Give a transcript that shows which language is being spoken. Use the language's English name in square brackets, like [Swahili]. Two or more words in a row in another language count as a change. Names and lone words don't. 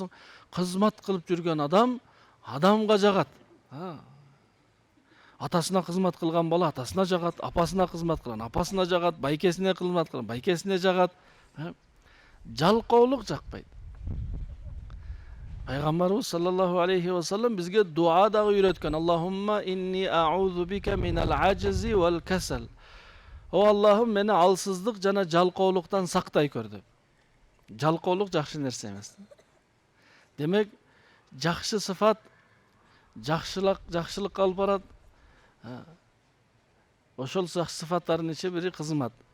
[Kyrgyz] Кызмат кылып жүргөн адам адамга жагат. Атасына кызмат кылган бала атасына жагат, апасына кызмат кылган апасына жагат, байкесине кызмат кылган байкесине жагат. Жалкоолук жакпайт. Пайгамбарыбыз [Arabic] صلى الله عليه وسلم [Kyrgyz] бизге дуа дагы үйрөткөн. [Arabic] اللهم إني أعوذ بك من العجز والكسل. [Kyrgyz] О Аллахым, мени алсыздык жана жалкоолуктан сактай көр деп. Жалкоолук жакшы нерсе эмес. Демек, жакшы сыфат жакшылыкка алып барат. Ошол сыфаттардын ичи бири кызмат.